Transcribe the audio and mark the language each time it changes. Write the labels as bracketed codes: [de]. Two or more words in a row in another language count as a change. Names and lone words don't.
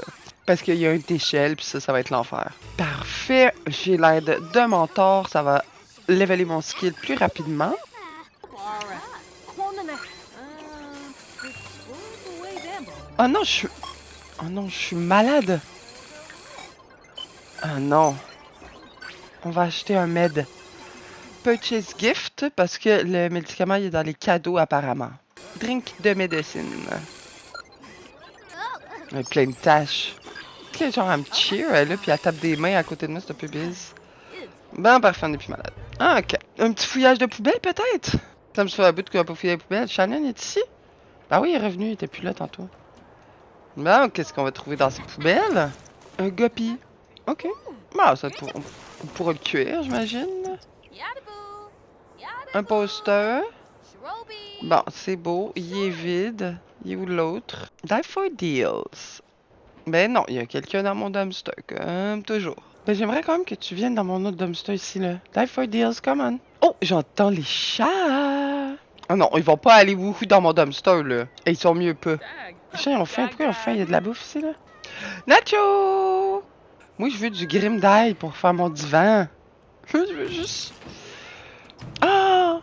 [fr] Parce qu'il y a une échelle, puis ça va être l'enfer. Parfait, j'ai l'aide d'un mentor, ça va leveler mon skill plus rapidement. Oh non, je suis... Oh non, je suis malade. Ah non. On va acheter un med. [en] Purchase gift, [fr] parce que le médicament il est dans les cadeaux apparemment. Drink de médecine. Il y a plein de tâches. Ok, genre elle me cheer, elle est là, puis elle tape des mains à côté de moi, c'est un peu biz. Bon, parfait, on est plus malade. Ah, ok. Un petit fouillage de poubelle, peut-être? Ça me fait un bout qu'on va pas fouiller les poubelles. Shannon est ici? Ah oui, il est revenu, il était plus là tantôt. Bon, qu'est-ce qu'on va trouver dans ces poubelles? Un guppy. Ok. Bon, ça, on pourra le cuire, j'imagine. Un poster. Bon, c'est beau. Il est vide. Il est où l'autre? [en] Die for deals. [fr] Ben non, il y a quelqu'un dans mon dumpster, comme toujours. Ben j'aimerais quand même que tu viennes dans mon autre dumpster ici, là. [en] Die for deals, come on. Oh, [fr] j'entends les chats. Oh non, ils vont pas aller wouhou dans mon dumpster, là. Et ils sont mieux pas. Les chats, ils ont faim. Pourquoi ils ont faim? Il y a de la bouffe ici, là. Nacho! Moi, je veux du grim d'ail pour faire mon divan. Je veux juste... Ah!